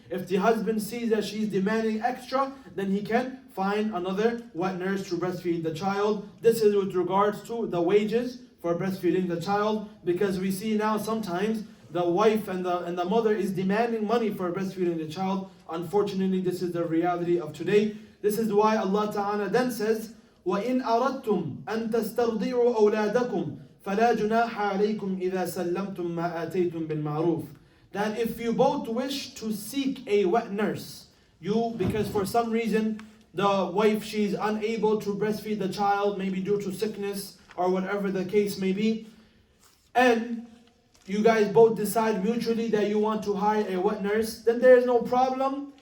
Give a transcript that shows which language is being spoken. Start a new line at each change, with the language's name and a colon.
English: If the husband sees that she's demanding extra, then he can find another wet nurse to breastfeed the child. This is with regards to the wages for breastfeeding the child, because we see now sometimes the wife and the mother is demanding money for breastfeeding the child. Unfortunately, this is the reality of today. This is why Allah Ta'ala then says,
Arabic: وَإِنْ أَرَدْتُمْ أَن تَسْتَرْضِعُوا أَوْلَادَكُمْ فَلَا جُنَاحَ عَلَيْكُمْ إِذَا سَلَّمْتُمْ مَا آتَيْتُمْ بِالْمَعْرُوفِ.
English: That if you both wish to seek a wet nurse, because for some reason the wife, she's unable to breastfeed the child, maybe due to sickness or whatever the case may be, and you guys both decide mutually that you want to hire a wet nurse, then there is no problem.